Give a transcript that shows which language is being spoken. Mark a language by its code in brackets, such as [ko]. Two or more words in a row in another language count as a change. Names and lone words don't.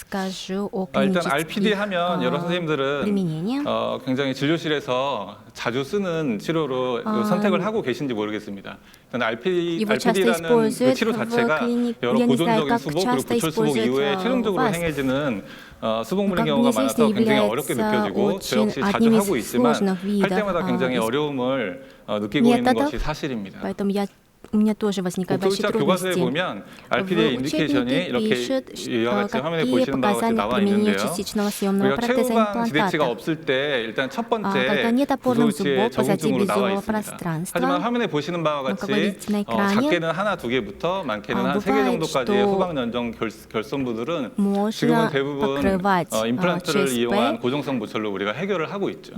[ko] 일단 RPD 하면 여러 선생님들은 굉장히 진료실에서 자주 쓰는 치료로 선택을 하고 계신지 모르겠습니다. 일단 RPD라는 그 치료 자체가 여러 보존적인 수복 그리고 구철 수복 이후에 최종적으로 행해지는 수복물인 경우가 많아서 굉장히 어렵게 느껴지고 저 역시 자주 하고 있지만 할 때마다 굉장히 어려움을 느끼고 있는 것이 사실입니다. [ru] У меня тоже возникают большие [ko] 교과서에 [ru] трудности. [ko] 보면 RPD의 인디케이션이 이렇게 이와 같이 화면에 보시는 바와 같이 나와 있는데요. 우리가 최후방 지대치가 없을 때 일단 첫 번째 구소위치의 적응증으로 나와 있습니다. 하지만 화면에 보시는 바와 같이 작게는 하나, 두 개부터 많게는 한 세 개 정도까지의 후방 연정 결손부들은 지금은 대부분 임플란트를 이용한 고정성 보철로 우리가 해결을 하고 있죠.